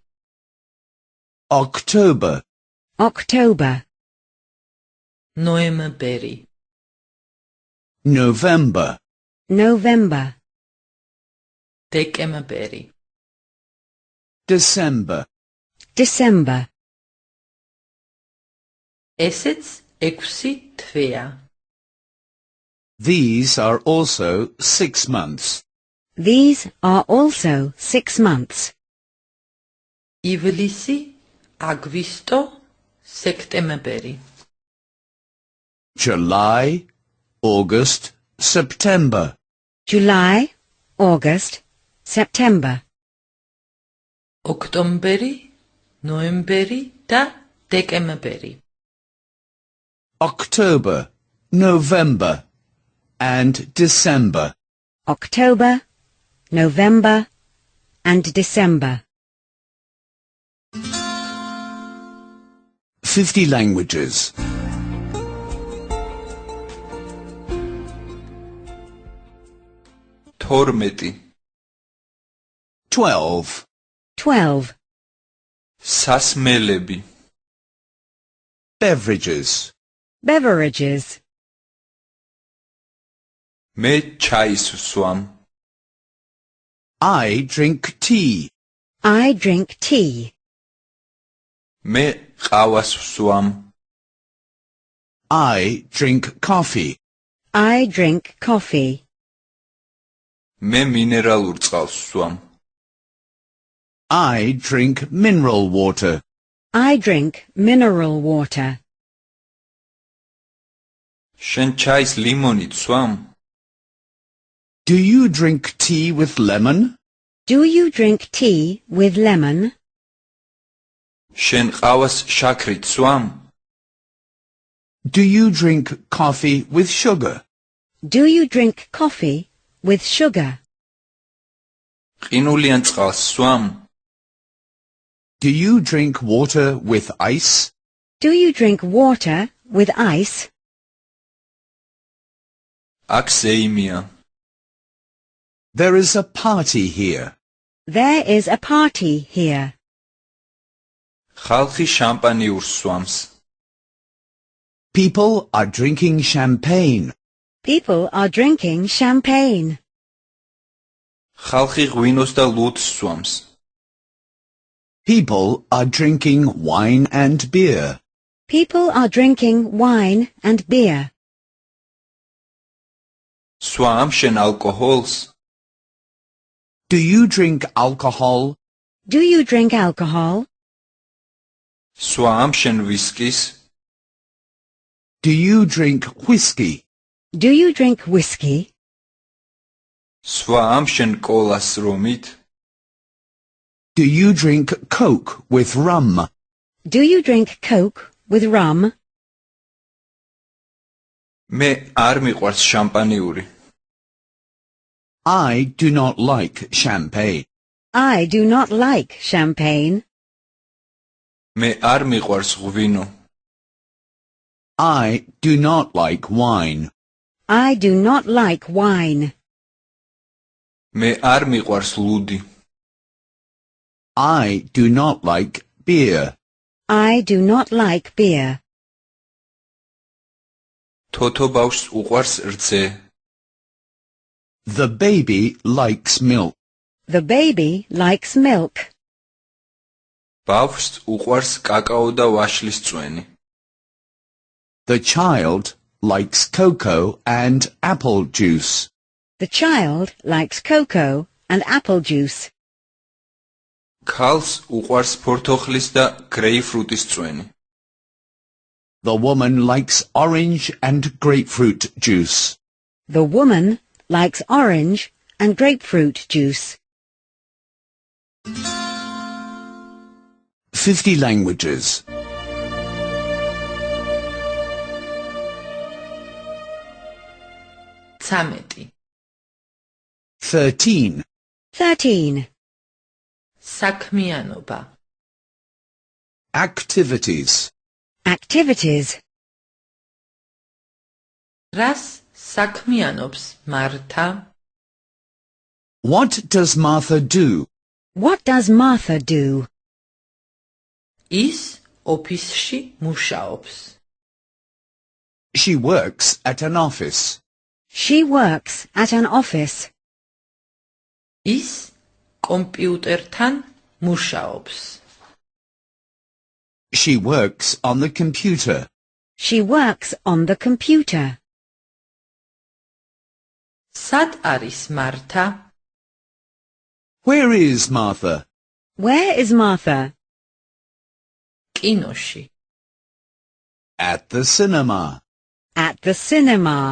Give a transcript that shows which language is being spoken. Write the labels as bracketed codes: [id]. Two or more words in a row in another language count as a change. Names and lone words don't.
[en] October, October. [ka] ნოემბერი [en] November, November. [ka] დეკემბერი [en] December. December. [ka] ესეც 6 თვეა [en] These are also 6 months. These are also 6 months. [ka] ივლისი აგვისტო სექტემბერი [en] July, August, September. July, August, September. [ka] ოქტომბერი, ნოემბერი და დეკემბერი. [en] October, November, and December. October, November, and December. 50 languages. [ka] თორმეტი [en] 12. 12. [ka] სასმელები [en] Beverages. Beverages. [ka] მე ჩაის ვსვამ [en] I drink tea. I drink tea. [ka] მე ყავას ვსვამ [en] I drink coffee. I drink coffee. [ka] მე მინერალურ წყალს ვსვამ [en] I drink mineral water. I drink mineral water. [ka] შენ ჩაის ლიმონით ვსვამ [en] Do you drink tea with lemon? Do you drink tea with lemon? [ka] შენ ყავას შაქრით ვსვამ [en] Do you drink coffee with sugar? Do you drink coffee with sugar? [ka] ყინულიან წყალს ვსვამ [en] Do you drink water with ice? Do you drink water with ice? [ka] აქ ზეიმია [en] There is a party here. There is a party here. [ka] ხალხი შამპანიურს ვსვამს [en] People are drinking champagne. People are drinking champagne. [ka] ხალხი ღვინოს და ლუდს ვსვამს [en] People are drinking wine and beer. People are drinking wine and beer. [ka] სვამ შენ ალკოჰოლს [en] Do you drink alcohol? Do you drink alcohol? [ka] სვამ შენ ვისკის [en] Do you drink whiskey? Do you drink whiskey? [ka] სვამ შენ კოლას რომით [en] Do you drink Coke with rum? Do you drink Coke with rum? [ka] მე არ მიყვარს შამპანიური [en] I do not like champagne. I do not like champagne. [ka] მე არ მიყვარს ღვინო [en] I do not like wine. I do not like wine. [ka] მე არ მიყვარს ლუდი [en] I do not like beer. I do not like beer. [ka] თოთო ბავშვს უყვარს რძე [en] The baby likes milk. The baby likes milk. [ka] ბავშვს უყვარს კაკაო და ვაშლის წვენი [en] The child likes cocoa and apple juice. The child likes cocoa and apple juice. [ka] ქალს უყვარს ფორთოხლის და გრეიფრუტის წვენი [en] The woman likes orange and grapefruit juice. The woman likes orange and grapefruit juice. 50 languages. [ka] ცამეტი [en] 13. 13. [ka] საქმიანობა [en] Activities. Activities. [ka] რას საქმიანობს მართა [en] What does Martha do? What does Martha do? [ka] ის ოფისში მუშაობს [en] She works at an office. She works at an office. [ka] ის კომპიუტერთან მუშაობს [en] She works on the computer. She works on the computer. [ka] სად არის მართა [en] Where is Martha? Where is Martha? [ka] კინოში [en] At the cinema. At the cinema.